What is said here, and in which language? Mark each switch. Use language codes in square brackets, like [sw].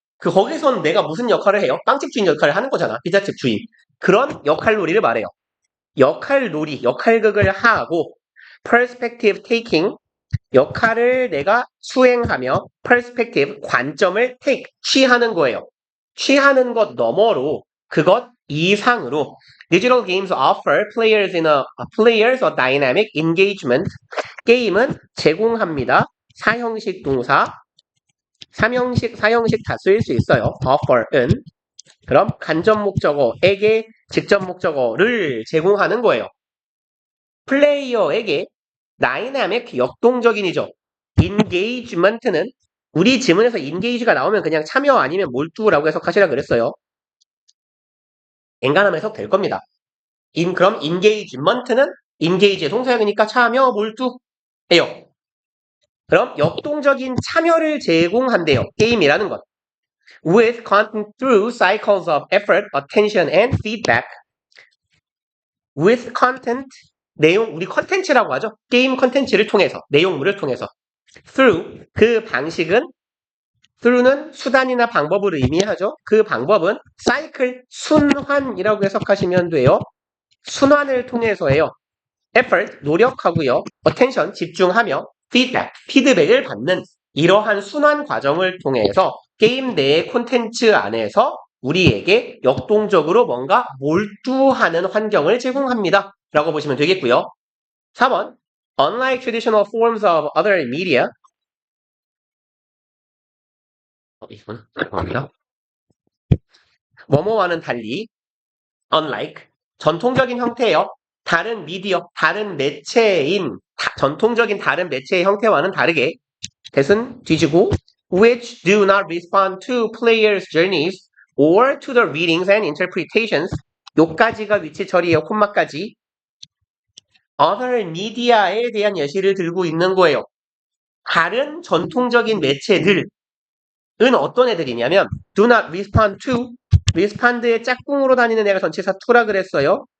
[ko] 거기선 내가 무슨 역할을 해요? 빵집 주인 역할을 하는 거잖아. 피자집 주인. 그런 역할 놀이를 말해요. 역할 놀이, 역할극을 하고 perspective taking, 역할을 내가 수행하며 perspective, 관점을 take, 취하는 거예요. 취하는 것 너머로 그것 이상으로 [en] digital games offer players a dynamic engagement. [ko] 게임은 제공합니다. 사형식 동사, 사형식 다 쓰일 수 있어요. offer은. 그럼 간접 목적어에게 직접 목적어를 제공하는 거예요. 플레이어에게 다이나믹 역동적인이죠. engagement는 우리 지문에서 engage가 나오면 그냥 참여 아니면 몰두라고 해석하시라 그랬어요. 엔간하면 해석될 겁니다. 그럼 engagement는 engage의 동사역이니까 참여, 몰두예요. 그럼 역동적인 참여를 제공한대요. 게임이라는 것. [en] With content through cycles of effort, attention, and feedback. [ko] With content, 내용, 우리 컨텐츠라고 하죠. 게임 컨텐츠를 통해서, 내용물을 통해서. Through, 그 방식은, through는 수단이나 방법을 의미하죠. 그 방법은 cycle, 순환이라고 해석하시면 돼요. 순환을 통해서예요. effort, 노력하고요. attention, 집중하며 feedback, 피드백을 받는 이러한 순환 과정을 통해서 게임 내의 콘텐츠 안에서 우리에게 역동적으로 뭔가 몰두하는 환경을 제공합니다. 라고 보시면 되겠고요. [en] 4번, unlike traditional forms of other media. [ko] 이건 죄송합니다. 뭐뭐와는 달리 unlike, 전통적인 형태예요. 다른 미디어, 다른 매체인 전통적인 다른 매체의 형태와는 다르게 대신 뒤지고 [en] which do not respond to players' journeys or to the readings and interpretations. [ko] 요까지가 위치 처리예요. 콤마까지. other media에 대한 예시를 들고 있는 거예요. 다른 전통적인 매체들은 어떤 애들이냐면 do not respond to, respond의 짝꿍으로 다니는 애가 전치사 to라 그랬어요.